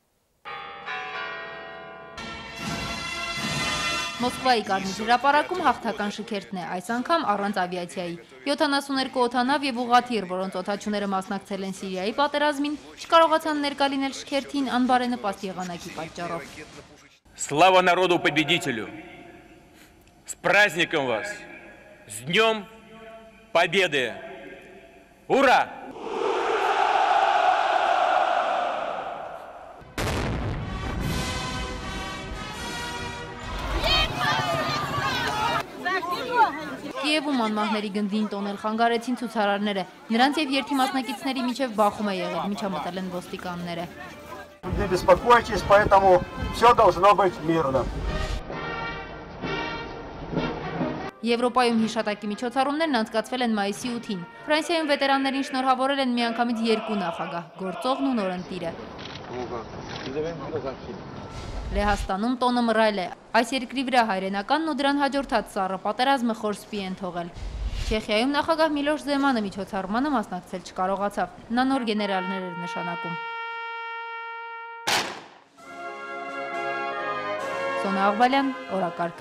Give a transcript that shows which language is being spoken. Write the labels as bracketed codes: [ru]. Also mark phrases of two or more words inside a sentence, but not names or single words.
[hy] Մոսկվայի Կարմիր հրապարակում հաղթական շքերթն է, այս անգամ առանց ավիացիայի։ 72 օդանավ եւ ուղղաթիռ, որոնց օդաչուները մասնակցել են Սիրիայի պատերազմին, չկարողացան ներկա լինել շքերթին անբարենպաստ եղանակի պատճառով։ [ru] Слава народу-победителю! С праздником вас! С Днем Победы! Ура! [hy] Կիևում անմահների գնդին տոնել խանգարեցին ցուցարարները, նրանց եւ երթի մասնակիցների միջև բախում է եղել, միջամտել են ոստիկանները։ [ru] Не беспокойтесь, поэтому все должно быть мирно. [hy] Եվրոպայում հիշատակի միջոցառումներն անցկացվել են մայիսի 8-ին։ Ֆրանսիայում վետերաններին շնորհավորել են միանգամից 2 նախագահ՝ գործողն ու նորընտիրը։ Լեհաստանում տոնը մռայլ է։ Այս երկրի վրա հայրենականն ու դրան հաջորդած սառը պատերազմը խոր սպի են թողել։ Չեխիայում նախագահ Միլոշ Զեմանը միջոցառմանը մասնակցել չկարողացավ։ Նա նոր գեներալներ էր նշանակում։ Սոնա Աղբալյան, օրակարգ։